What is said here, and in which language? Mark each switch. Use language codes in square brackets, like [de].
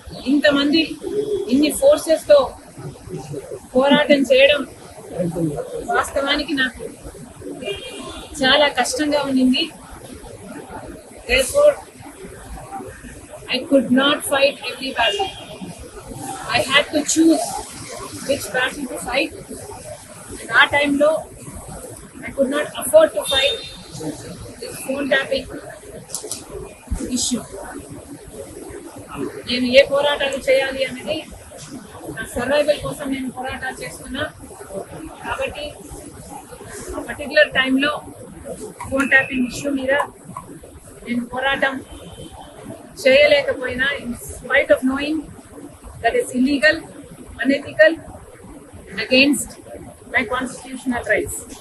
[te] ఇంతమంది ఇన్ని ఫోర్సెస్ తో పోరాటం చేయడం వాస్తవానికి నాకు చాలా కష్టంగా ఉండింది. [en] Therefore, I could not fight every battle. I had to choose which battle to fight. And that time, though, I could not afford to fight this phone tapping issue. [te] నేను ఏ పోరాటాలు చేయాలి అనేది నా సర్వైవల్ కోసం నేను పోరాటాలు చేస్తున్నా. కాబట్టి ఆ పర్టికులర్ టైంలో ఫోన్ ట్యాపింగ్ ఇష్యూ మీద నేను పోరాటం చేయలేకపోయినా, [en] In spite of knowing that is illegal, unethical and against my constitutional rights.